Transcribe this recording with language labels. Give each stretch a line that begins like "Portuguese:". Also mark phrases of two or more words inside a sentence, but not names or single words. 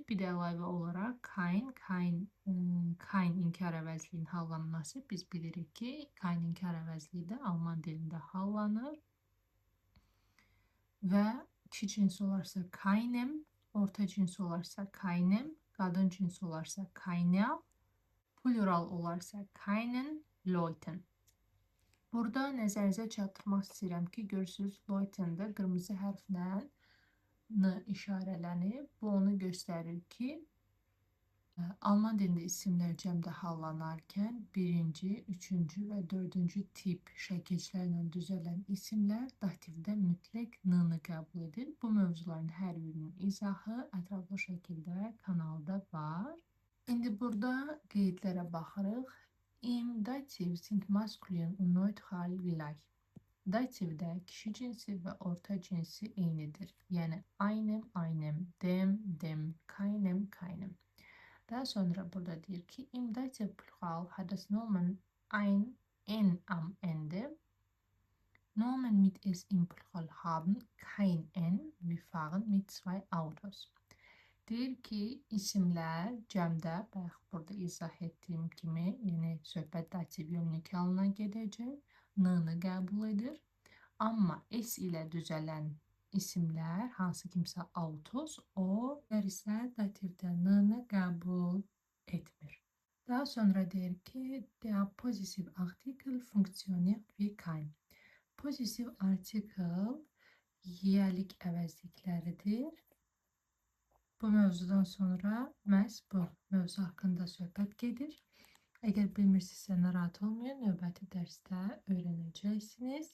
Azerbaijani: Bir də əlavə olaraq kein inkar əvəzliyinin hallanması. Biz bilirik ki, kein inkar əvəzliyi də Alman dilində hallanır. Və kişi cinsi olarsa keinem, orta cinsi olarsa keinem, qadın cinsi olarsa keiner, plural olarsa
German: keinen, Leuten.
Azerbaijani: Burada nəzərinizə çatdırmaq istəyirəm ki, görürsünüz, Leuten-də qırmızı hərflə n işarələnib. Bu onu göstərir ki, Alman dilində isimlər cəmdə hallanarkən birinci, üçüncü və dördüncü tip şəkillərlə düzələn isimlər dativdə mütləq n-nı qəbul edir. Bu mövzuların hər birinin izahı ətraflı şəkildə kanalda var. İndi burada qeydlərə baxırıq.
German: Im Dativ sind maskulin und neutral gleich.
Azerbaijani: Dativdə kişi cinsi və orta cinsi eynidir.
German: Yəni einem, einem, dem, dem, keinem, keinem.
Azerbaijani: Daha sonra burada deyir ki,
German: im Dativ Plural hat das Nomen ein, en am Ende. Nomen mit es im Plural haben kein en. Wir fahren mit zwei Autos.
Azerbaijani: Deyir ki, isimlər cəmdə, bayaq burada izah etdiyim kimi, yəni söhbət dativ yönlük halına gedəcək, n-nı qəbul edir. Amma s ilə düzələn isimlər, hansı kimsə autos, o isə dativdə n-nı qəbul etmir. Daha sonra deyir ki,
German: der Possessive Artikel funktioniert wie kein. Possessive artikel
Azerbaijani: yelik əvəzlikləridir. Bu mövzudan sonra məhz bu mövzu haqqında söhbət gedir. Əgər bilmirsinizsə narahat olmayın, növbəti dərsdə öyrənəcəksiniz.